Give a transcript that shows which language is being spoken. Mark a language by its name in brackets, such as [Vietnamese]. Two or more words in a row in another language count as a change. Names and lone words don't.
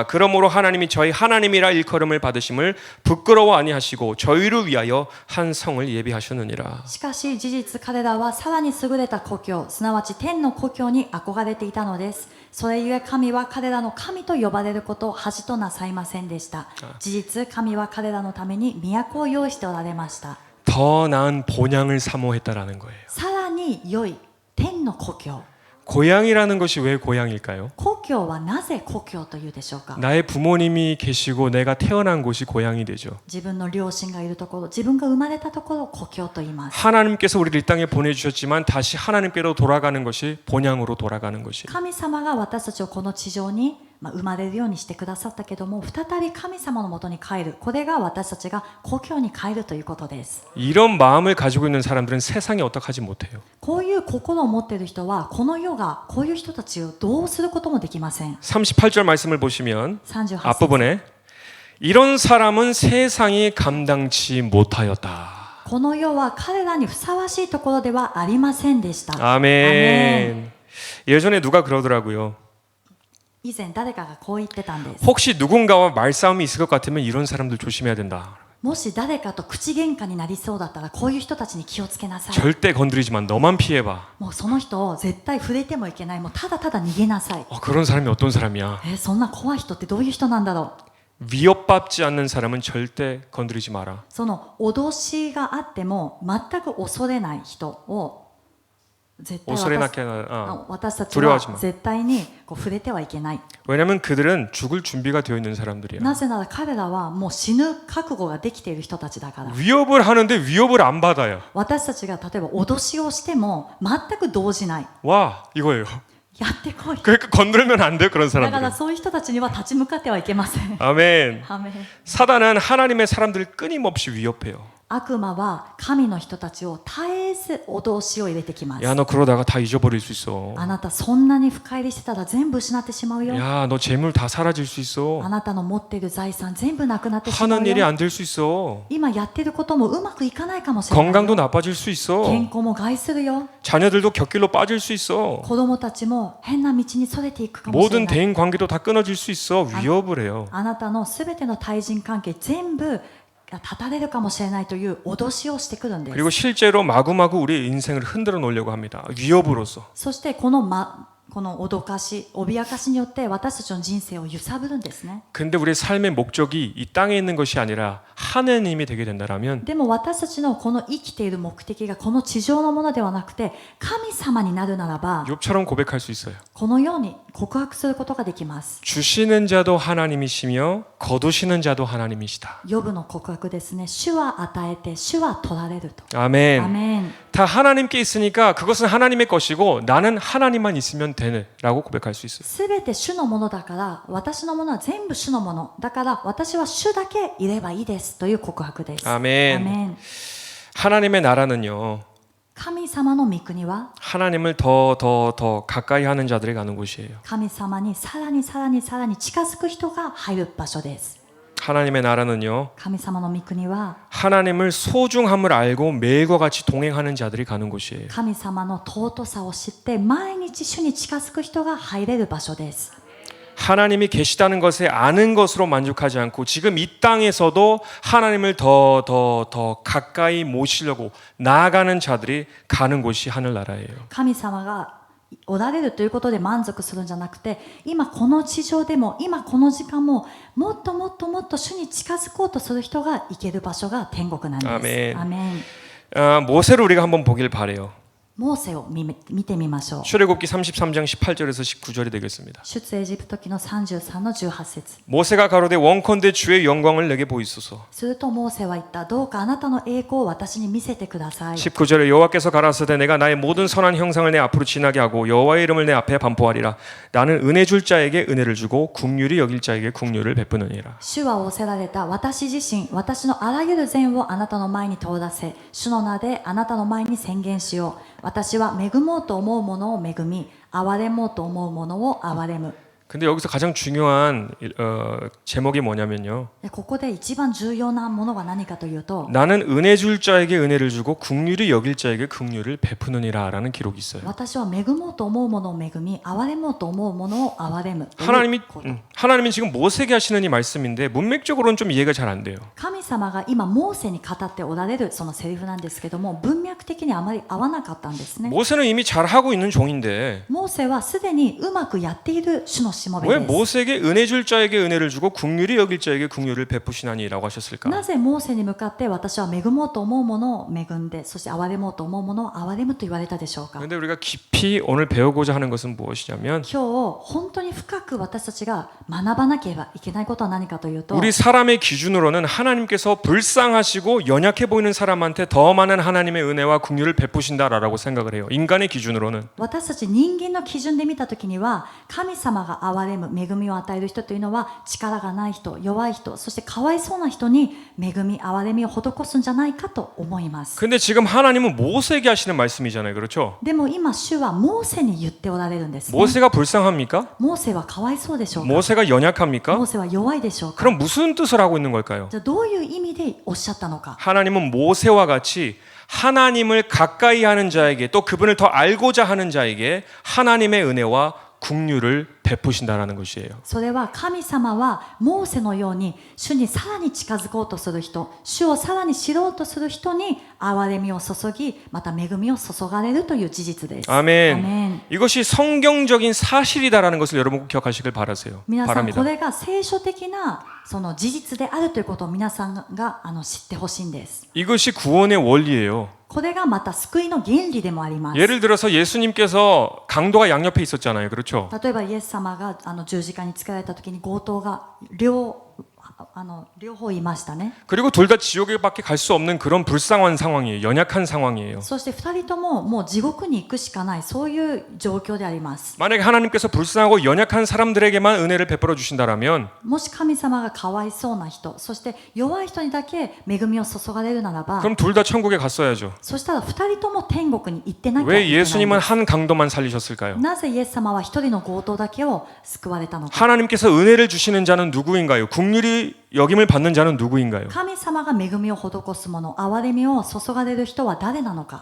[Korean] 그러므로 하나님이 저희 하나님이라 일컬음을 받으심을 부끄러워 아니하시고 저희를 위하여 한 성을 예비하셨느니라. [Japanese] しかし事実彼らはさらに優れた故郷すなわち天の故郷に憧れていたのです。それゆえ神は彼らの神と呼ばれることを恥となさいませんでした。事実神は彼らのために都を用意しておられました。 [Korean] 더 나은 본향을 사모했다라는 거예요. [Japanese] さらに良い天の故郷。 [Korean] 고향이라는 것이 왜 고향일까요? [Japanese] 故郷はなぜ故郷というでしょうか。 [Korean] 나의 부모님이 계시고 내가 태어난 곳이 고향이 되죠. [Japanese] 自分の両親がいるところ、自分が生まれたところを故郷と言います。 [Korean] 하나님께서 우리를 이 땅에 보내주셨지만 다시 하나님께로 돌아가는 것이 본향으로 돌아가는 것이. [Japanese] 神様が私たちをこの地上に生まれるようにしてくださったけども再び神様のもとに帰る、これが私たちが故郷に帰るということです。 [Korean] 이런 마음을 가지고 있는 사람들은 세상에 어떡하지 못해요. [Japanese] こういう心を持っている人はこの世がこういう人たちをどうすることもできません。 [Korean] 38절 말씀을 보시면 [Japanese] 38節 [Korean] 앞부분에 이런 사람은 세상이 감당치 못하였다. [Japanese] この世は彼らにふさわしいところではありませんでした。 [Korean] 아멘. 예전에 누가 그러더라고요. [Japanese] 以前誰かがこう言ってたんです。 [Korean] 혹시 누군가와 말싸움이 있을 것 같으면 이런 사람들 조심해야 된다. [Japanese] もし誰かと口喧嘩になりそうだったらこういう人たちに気をつけなさい。 [Korean] 절대 건드리지만 너만 피해봐. [Japanese] もうその人を絶対触れてもいけない。もうただただ逃げなさい。 [Korean] 그런 사람이 어떤 사람이야? [Japanese] そんな怖い人ってどういう人なんだろう。 [Korean] 위협받지 않는 사람은 절대 건드리지 마라. [Japanese] その脅しがあっても全く恐れない人を絶対 [Korean] 오소리나게 [Japanese] 私たち [Korean] 두려워하지 [Japanese] は [Korean] 마. [Japanese] 絶対にこう触れてはいけない。 [Korean] 왜냐면 그들은 죽을 준비가 되어 있는 사람들이야. [Japanese] なぜなら彼らはもう死ぬ覚悟ができている人たちだから。 [Korean] 위협을 하는데 위협을 안 받아요. [Japanese] 私たちが例えば脅しをしても全く動じない。 [Korean] 와 이거예요. [Japanese] やってこい。 [Korean] 그러니까 건드리면 안 돼요 그런 [Japanese] だから [Korean] 사람들은. [Japanese] そういう人たちには立ち向かってはいけません。 [Korean] 아멘. [Japanese] アメン。 [Korean] 사단은 하나님의 사람들을 끊임없이 위협해요. [Japanese] 悪魔は神の人たちを絶えず脅しを入れてきます。 [Korean] 야 너 그러다가 다 잊어버릴 수 있어. [Japanese] あなたそんなに深入りしてたら全部失ってしまうよ。 [Korean] 야 너 재물 다 사라질 수 [Japanese] あ [Korean] 있어. [Japanese] なたの持っている財産全部なくなってしま [Korean] 하는 [Japanese] う [Korean] 일이 [Japanese] よ。 [Korean] 안 될 수 있어. [Japanese] 今やってることもうまくいかないかもしれないよ。 [Korean] 건강도 나빠질 수 있어. [Japanese] 健康も害するよ。 [Korean] 자녀들도 곁길로 빠질 수 있어. [Japanese] 子供たちも変な道にそれていくかもしれ [Korean] 모든 [Japanese] ない。 [Korean] 대인 관계도 다 끊어질 수 있어. 위협을 해요. [Japanese] あなたのすべての対人関係全部が断たれるかもしれないという脅しをしてくるんです。 [Korean] 그리고 실제로 마구마구 우리의 인생을 흔들어 놓으려고 합니다. 위협으로서. [Japanese] そしてこの脅かし、脅かしによって私たちの人生を揺さぶるんですね。 [Korean] 근데 우리의 삶의 목적이 이 땅에 있는 것이 아니라 하느님이 되게 된다라면 [Japanese] でも私たちのこの生きている目的がこの地上のものではなくて神様になるならば [Korean] 욥처럼 고백할 수 있어요. [Japanese] このように告白することができます。 [Korean] 주시는 자도 하나님이시며 거두시는 자도 하나님이시다. [Japanese] ヨブの告白ですね。主は与えて主は取られると。 [Korean] 아멘. [Japanese] アメン。 [Korean] 다 하나님께 있으니까 그것은 하나님의 것이고 나는 하나님만 있으면 되네라고 고백할 수 있어요. [Japanese] すべて主のものだから私のものは全部主のものだから私は主だけいればいいですという告白です。 [Korean] 아멘. [Japanese] アメン。 [Korean] 하나님의 나라는요. [Japanese] 神様の御国は [Korean] 하나님을 더 가까이 하는 자들이 가는 곳이에요. [Japanese] 神様にさらにさらにさらに近づく人が入る場所です。 [Korean] 하나님의 나라는요. [Japanese] 神様の御国は [Korean] 하나님을 소중함을 알고 매일과 같이 동행하는 자들이 가는 곳이에요. [Japanese] 神様の尊さを知って毎日主に近づく人が入れる場所です。 [Korean] 하나님이 계시다는 것에 아는 것으로 만족하지 않고 지금 이 땅에서도 하나님을 더 가까이 모시려고 나아가는 자들이 가는 곳이 하늘나라예요. [Japanese] 神様がおられるということで満足するんじゃなくて今この地上でも今この時間ももっともっともっと主に近づこうとする人が行ける場所が天国なんです。アメン。アメン。 [Korean] 모세를 우리가 한번 보길 바래요. [Japanese] モーセを見てみましょう。 [Korean] 출애굽기 33장 18절에서 19절이 되겠습니다. [Japanese] 出エジプト記の33の18節。 [Korean] 모세가 가로되 원컨대 주의 영광을 내게 보이소서. [Japanese] するとモーセは言った。どうかあなたの栄光を私に見せてください。 [Korean] 19절에 여호와께서 가라사대 내가 나의 모든 선한 형상을 내 앞으로 지나게 하고 여호와의 이름을 내 앞에 반포하리라. 나는 은혜 줄 자에게 은혜를 주고 긍휼히 여길 자에게 긍휼을 베푸느니라. [Japanese] 主は仰せられた。私自身私のあらゆる善をあなたの前に通らせ主の名であなたの前に宣言しよう。私は恵もうと思うものを恵み憐れもうと思うものを憐れむ。 [Korean] 근데 여기서 가장 중요한 제목이 뭐냐면요. [Japanese] でここで一番重要なものは何かというと [Korean] 나는 은혜 줄 자에게 은혜를 주고 긍휼히 여길 자에게 긍휼을 베푸느니라라는 기록이 있어요. [Japanese] 私は恵もうと思うものを恵み憐れもうと思うものを憐れむ。 [Korean] 하나님이 지금 모세에게 하시는 이 말씀인데 문맥적으로는 좀 이해가 잘 안 돼요. [Japanese] 神様が今モーセに語っておられるそのセリフなんですけども文脈的にあまり合わなかったんですね。 [Korean] 모세는 이미 잘 하고 있는 종인데 [Japanese] モーセはすでにうまくやっている主のしもべ [Korean] 왜 [Japanese] です。 [Korean] 모세에게 은혜 줄 자에게 은혜를 주고 긍휼히 여길 자에게 긍휼을 베푸시나니라고 하셨을까? [Japanese] なぜモーセに向かって私は恵もうと思うものを恵んでそして憐れもうと思うものを憐れむと言われたでしょうか。 [Korean] 그런데 우리가 깊이 오늘 배우고자 하는 것은 무엇이냐면 [Japanese] 今日本当に深く私たちが学ばなければいけないことは何かというと [Korean] 우리 사람의 기준으로는 하나님께서 불쌍하시고 연약해 보이는 사람한테 더 많은 하나님의 은혜와 긍휼을 베푸신다라고 생각을 해요. 인간의 기준으로는. [Japanese] 私たち人間の基準で見たときには神様が憐れむ、恵みを与える人というのは力がない人、弱い人、そしてかわいそうな人に恵み、憐れみを施すんじゃないかと思います。 [Korean] 근데 지금 하나님은 모세에게 하시는 말씀이잖아요. 그렇죠? [Japanese] でも今主はモーセに言っておられるんですね。 [Korean] 모세가 불쌍합니까? [Japanese] モーセはかわいそうでしょうか。 [Korean] 모세가 [Japanese] モ [Korean] 연약합니까? [Japanese] ーセは弱いでしょうか。 [Korean] 그럼 무슨 뜻을 하고 있는 걸까요? [Japanese] じゃあどういう意味でおっしゃったのか。 [Korean] 하나님은 모세와 같이 하나님을 가까이 하는 자에게 또 그분을 더 알고자 하는 자에게 하나님의 은혜와 긍휼을 베푸신다라는 것이에요. [Japanese] それは神様はモーセのように主にさらに近づこうとする人、主をさらに知ろうとする人に憐れみを注ぎ、また恵みを注がれるという事実です。 [Korean] 아멘. [Japanese] アメン。 [Korean] 이것이 성경적인 사실이다라는 것을 여러분 꼭 기억하시길 바라세요. [Japanese] 皆さん [Korean] 바랍니다. [Japanese] これが聖書的なその事実であるということを皆さんが知ってほしいんです。 [Korean] 이것이 구원의 원리예요. [Japanese] これがまた救いの原理でもあります。 [Korean] 예를 들어서 예수님께서 강도가 양옆에 있었잖아요. 그렇죠? [Japanese] 例えばイエス様が十字架につけられた時に強盗が両方いましたね。 [Korean] 그리고 둘 다 지옥에밖에 갈 수 없는 그런 불쌍한 상황이에요. 연약한 상황이에요. [Japanese] そして2人とももう地獄に行くしかない、そういう状況であります。 [Korean] 만약에 하나님께서 불쌍하고 연약한 사람들에게만 은혜를 베풀어 주신다라면 [Japanese] もし神様がかわいそうな人、そして弱い人にだけ恵みを注がれるならば、 [Korean] 그럼 둘 다 천국에 갔어야죠. [Japanese] そしたら2人とも天国に行ってなきゃい [Korean] 왜 [Japanese] けないん [Korean] 예수님은 [Japanese] です。 [Korean] 한 강도만 살리셨을까요? [Japanese] なぜイエス様は一人の強盗だけを救われたのか。 [Korean] 하나님께서 은혜를 주시는 자는 누구인가요? 긍휼이 여김을 받는 자는 누구인가요? [Japanese] 神様が恵みを施す者、憐れみを注がれる人は誰なのか。